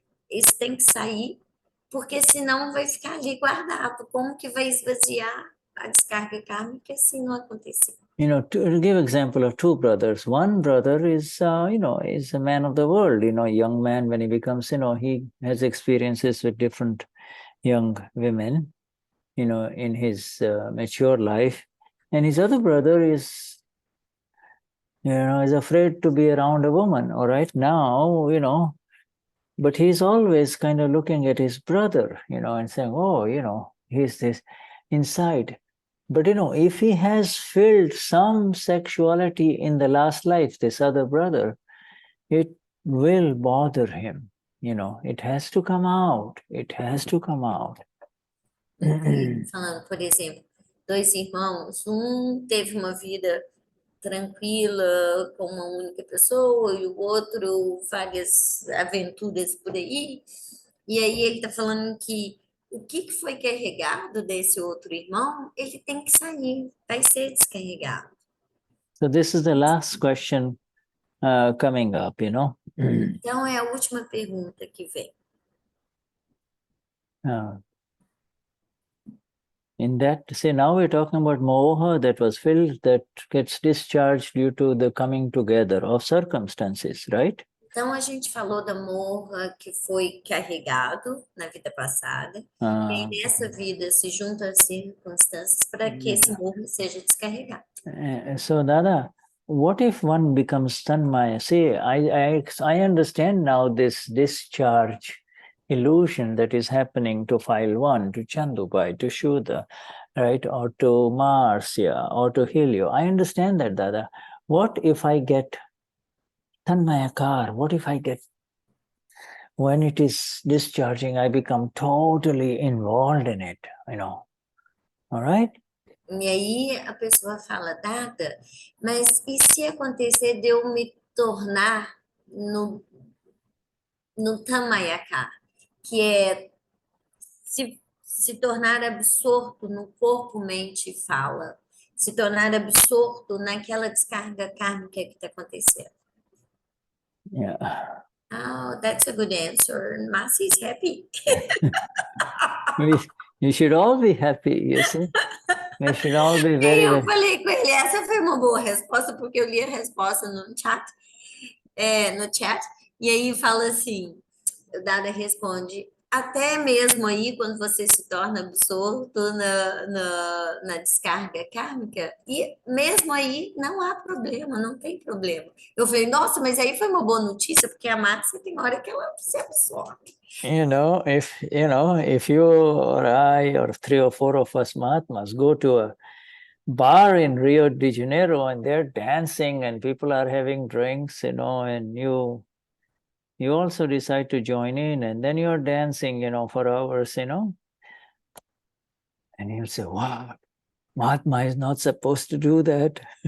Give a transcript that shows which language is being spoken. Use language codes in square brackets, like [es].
[pt] Isso tem que sair, porque senão vai ficar ali guardado. Como que vai esvaziar a descarga kármica se não acontecer? [en] To give example of two brothers, one brother is, is a man of the world, young man. When he becomes, he has experiences with different young women, in his mature life. And his other brother is, is afraid to be around a woman, all right? Now, but he's always kind of looking at his brother, and saying, oh, he's this inside. But, if he has filled some sexuality in the last life, this other brother, it will bother him. It has to come out. It has to come out. [pt] Falando, por exemplo, dois irmãos, teve uma vida tranquila com uma única pessoa e o outro várias aventuras por aí. E aí ele está falando que o que foi carregado desse outro irmão, ele tem que sair, vai ser descarregado. [en] So this is the last question coming up, [pt] Então é a última pergunta que vem. [en] In that, now we're talking about moha that was filled, that gets discharged due to the coming together of circumstances, right? [pt] Então, a gente falou da Moha que foi carregado na vida passada, e aí nessa vida se juntam as circunstâncias para que esse Moha seja descarregado. [en] So, Dada, what if one becomes Tanmaya? See, I understand now this discharge illusion that is happening to file 1, to Chandubai, to Shuddha, right, or to Marsya, or to Helio. I understand that, Dada. What if I get Tanmayakar? What if I get, when it is discharging, I become totally involved in it, all right? [pt] E aí a pessoa fala, Dada, mas e se acontecer de eu me tornar no Tamayaka, que é se tornar absorto no corpo, mente e fala, se tornar absorto naquela descarga kármica que está acontecendo? [en] Yeah. Oh, that's a good answer. Masi is happy. You should all be happy, you see. We should all be very, [pt] Eu [en] very... [pt] falei com ele, essa foi uma boa resposta, porque eu li a resposta no chat, e aí fala assim, o Dada responde, até mesmo aí, quando você se torna absorto na descarga kármica, e mesmo aí não há problema, não tem problema. Eu falei, nossa, mas aí foi uma boa notícia, porque a Márcia tem hora que ela se absorve. [en] If you or I or 3 or 4 of us Mahatmas go to a bar in Rio de Janeiro and they're dancing and people are having drinks, and you also decide to join in, and then you're dancing, for hours, and you'll say, wow, Mahatma is not supposed to do that.